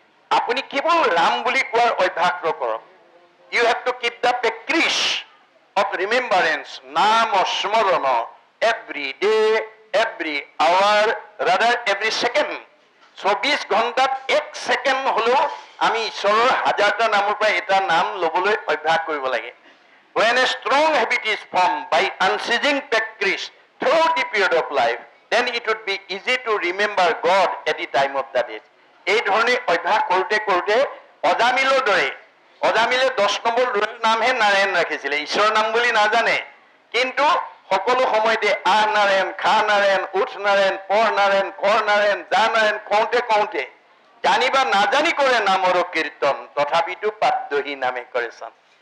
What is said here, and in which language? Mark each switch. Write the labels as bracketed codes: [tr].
[as] আপুনি কেৱল ৰাম বুলি কোৱাৰ অভ্যাস কৰক। [en] you have to keep the practice of remembrance, [as] নাম স্মৰণ [en] Every day, every hour, rather every second. [as] 24 ঘণ্টাত 1 ছেকেণ্ড হলেও আমি ঈশ্বৰৰ 1000টা নামৰ পৰা এটা নাম ল'বলৈ অভ্যাস কৰিব লাগে। [en] When a strong habit is formed by unceasing practice through the period of life, then it would be easy to remember God at the time of that age. [as] এই ধৰণে অভ্যাস কৰোঁতে কৰোঁতে অজামিলৰ দৰে, অজামিলে 10 নম্বৰ নামহে নাৰায়ণ ৰাখিছিলে, ঈশ্বৰৰ নাম বুলি নাজানে, কিন্তু সকলো সময়তে আহ নাৰায়ণ, খা নাৰায়ণ, উঠ নাৰায়ণ, পঢ় নাৰায়ণ, কৰ নাৰায়ণ, যা নাৰায়ণ কওঁতে কওঁতে জানিবা নাজানি কৰে নামৰ কীৰ্তন, তথাপিতো পাদ্যহী নামে কৰে চান।